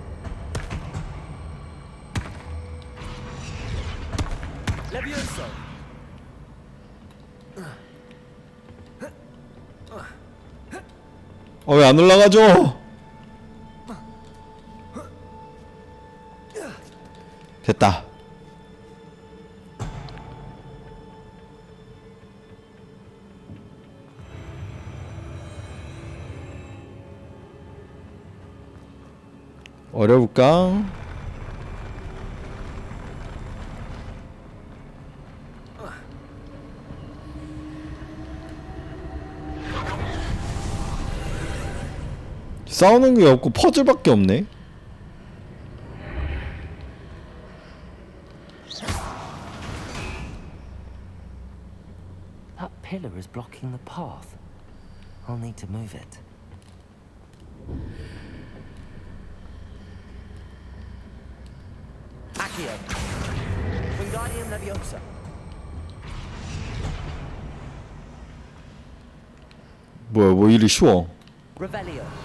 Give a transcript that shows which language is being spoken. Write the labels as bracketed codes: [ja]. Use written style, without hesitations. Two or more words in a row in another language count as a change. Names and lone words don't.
[la] Levioso. [ko] 왜 안 올라가죠? 됐다. 어려울까? 싸우는 게 없고 퍼즐밖에 없네. [en] That pillar is blocking the path. I'll need to move it. [la] Accio. Wingardium Leviosa. [ko] 뭐야, 뭐 이리 쉬워. [la] Revelio.